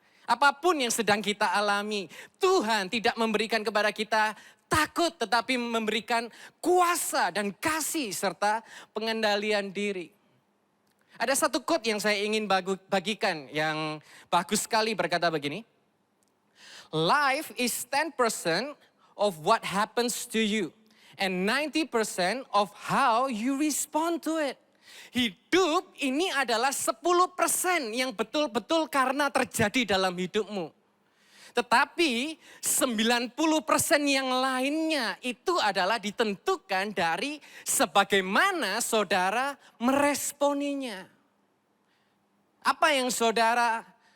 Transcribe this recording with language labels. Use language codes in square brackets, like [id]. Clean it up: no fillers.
[id] Apapun yang sedang kita alami, Tuhan tidak memberikan kepada kita takut, tetapi memberikan kuasa dan kasih serta pengendalian diri. Ada satu quote yang saya ingin bagikan yang bagus sekali, berkata begini. [en] Life is 10% of what happens to you and 90% of how you respond to it. [id] Hidup ini adalah 10% yang betul-betul karena terjadi dalam hidupmu. Tetapi 90% yang lainnya itu adalah ditentukan dari sebagaimana saudara meresponinya. Apa yang saudara